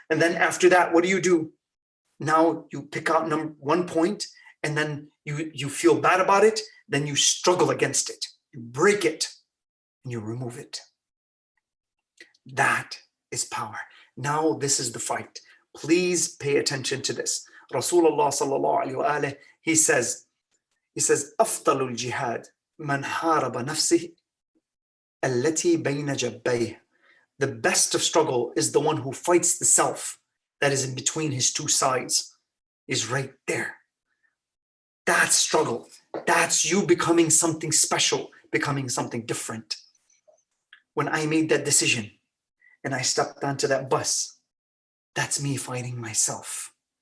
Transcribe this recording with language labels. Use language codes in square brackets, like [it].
[en] And then after that, what do? Now you pick out one point and then you feel bad about it. Then you struggle against it. You break it and you remove it. That is power. Now this is the fight. Please pay attention to this. [ar] Rasulullah sallallahu alayhi wa alihi, [en] he says, [ar] أفضل الجهاد من حارب نفسه التي بين جنبيه. [en] The best of struggle is the one who fights the self that is in between his two sides, is right there. That's struggle. That's you becoming something special, becoming something different. When I made that decision and I stepped onto that bus, that's me fighting myself.